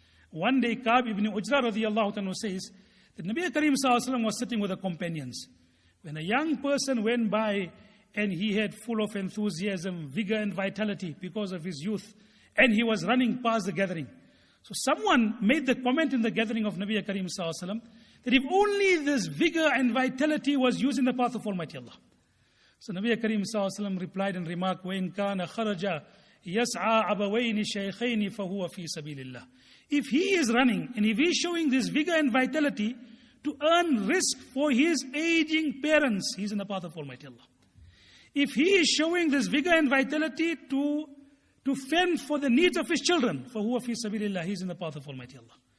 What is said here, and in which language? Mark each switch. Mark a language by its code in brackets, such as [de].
[en] One day, Ka'b ibn Ujra radiyallahu anhu says that Nabi Karim Sallallahu Alaihi Wasallam was sitting with the companions, when a young person went by and he had full of enthusiasm, vigor and vitality because of his youth, and he was running past the gathering. So someone made the comment in the gathering of Nabi Karim Sallallahu Alaihi Wasallam that if only this vigor and vitality was used in the path of Almighty Allah. So Nabi Karim Sallallahu Alaihi Wasallam replied and remarked, [ar] وَإِنْ كَانَ خَرَجَ يَسْعَى عَبَوَيْنِ شَيْخَيْنِ فَهُوَ فِي سَبِيلِ اللَّهِ. [en] If he is running and if he is showing this vigor and vitality to earn risk for his aging parents, he is in the path of Almighty Allah. If he is showing this vigor and vitality to fend for the needs of his children, [ar] فَهُوَ فِي سَبِيلِ اللَّهِ, [en] he is in the path of Almighty Allah.